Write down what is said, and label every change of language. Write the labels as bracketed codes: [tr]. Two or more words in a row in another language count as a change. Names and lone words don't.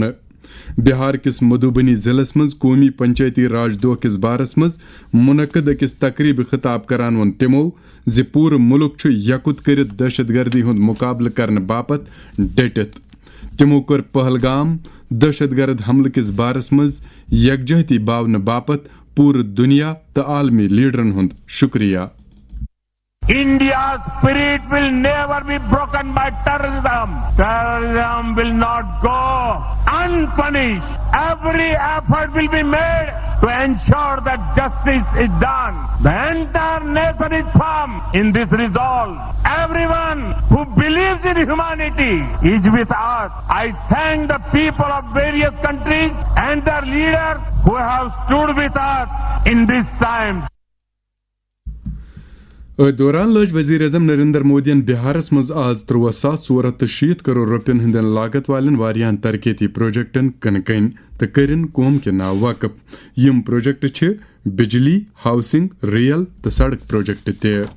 [ks] بہار کس مدھوبنی ضلع مز قومی پنچایتی راج دۄہ کس بارس مز منعقد اکس تقریب خطاب کران وون تمو زِ پور ملک چھ یکت کرت دہشت گردی ہند مقابلہ کرنے باپت ڈٹت۔ تمو کر پہلگام دہشت گرد حملہ کس بارس مز یکجہتی باونہ باپت پور دنیا تو عالمی لیڈرن ہند شکریہ۔ [en] India's spirit will never be broken by terrorism. Terrorism will not go unpunished. Every effort will be made to ensure that justice is done. The entire nation is firm in this resolve. Everyone who believes in humanity is with us. I thank the people of various countries and their leaders who have stood with us in this time. [ks] دوران لج وزیر اعظم نریندر مودین بہارس مز آز 13,460 کروڑ روپین ہندین لاگت والن واریاہن ترقیتی پروجیکٹن کنکن تو کرن قوم کے ناو وقف۔ یم پروجیکٹ چھ بجلی، ہاؤسنگ، ریل تو سڑک پروجیکٹ تے۔